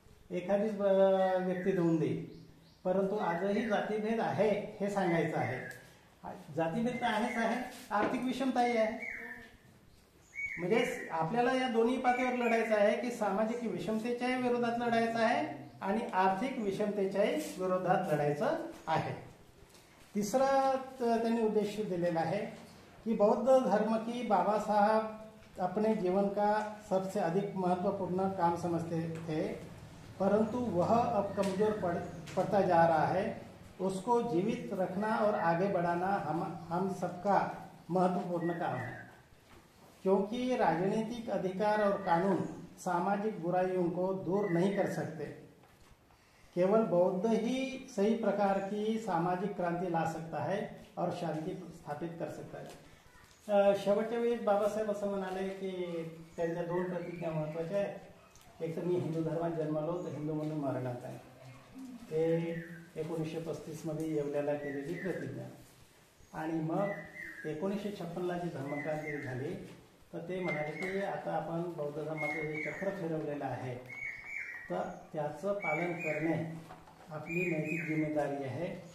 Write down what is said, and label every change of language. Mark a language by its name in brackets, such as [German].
[Marathi] एखादीच व्यक्ती देऊन देईल. परंतु आजही जातीभेद आहे हे सांगायचं आहे. जातीभेद तर आहेच आहे, आर्थिक विषमताही आहे. म्हणजे आपल्याला या दोन्ही पातळीवर लढायचं आहे की सामाजिक विषमतेच्याही विरोधात लढायचं आहे आणि आर्थिक विषमतेच्याही विरोधात लढायचं आहे. तिसरा त्यांनी उद्देश दिलेला [Hindi] है कि बौद्ध धर्म की बाबा साहब अपने जीवन का सबसे अधिक महत्वपूर्ण काम समझते थे, परंतु वह अब कमजोर पड़ता जा रहा है. उसको जीवित रखना और आगे बढ़ाना हम सबका महत्वपूर्ण काम है. क्योंकि राजनीतिक अधिकार और कानून सामाजिक बुराइयों को दूर नहीं कर सकते. केवल बौद्ध ही सही प्रकार की सामाजिक क्रांति ला सकता है और शांती स्थापित कर सकता है. [Marathi] शेवटच्या वेळी बाबासाहेब असं म्हणाले की त्यांच्या दोन प्रतिज्ञा महत्त्वाच्या आहेत. एक तर मी हिंदू धर्मात जन्मलो तर हिंदू म्हणून मरणार आहे. ते 1935 मध्ये येवल्याला केलेली प्रतिज्ञा. आणि मग 1956ला जी धर्मक्रांती झाली तर ते म्हणाले की आता आपण बौद्ध धर्माचं जे चक्र फिरवलेलं आहे तर त्याचं पालन करणे आपली नैतिक जिम्मेदारी आहे.